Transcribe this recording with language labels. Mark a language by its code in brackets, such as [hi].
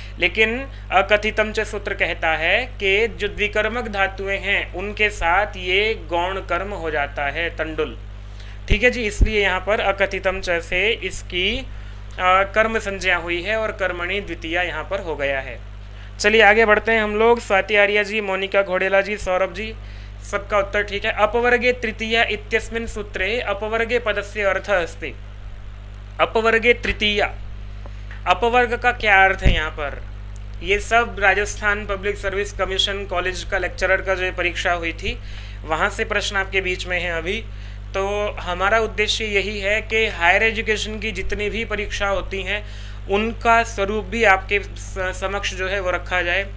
[hi] लेकिन अकथितम च सूत्र कहता है कि जो द्विकर्मक धातुएं हैं उनके साथ ये गौण कर्म हो जाता है, तंडुल। ठीक है जी, इसलिए यहाँ पर अकथितम च से इसकी कर्म संज्ञा हुई है और कर्मणि द्वितीया यहाँ पर हो गया है। चलिए आगे बढ़ते हैं हम लोग। स्वाति आर्या जी, मोनिका घोड़ेला जी, सौरभ जी, सबका उत्तर ठीक है। [sa] अपवर्गे तृतीया इत्यस्मिन् सूत्रे अपवर्गे पदस्य अर्थः अस्ति। [hi] अपवर्गे तृतीया, अपवर्ग का क्या अर्थ है यहाँ पर? ये सब Rajasthan public service commission college का लेक्चरर का जो परीक्षा हुई थी वहाँ से प्रश्न आपके बीच में है अभी। तो हमारा उद्देश्य यही है कि हायर एजुकेशन की जितनी भी परीक्षा होती हैं उनका स्वरूप भी आपके समक्ष जो है वो रखा जाए।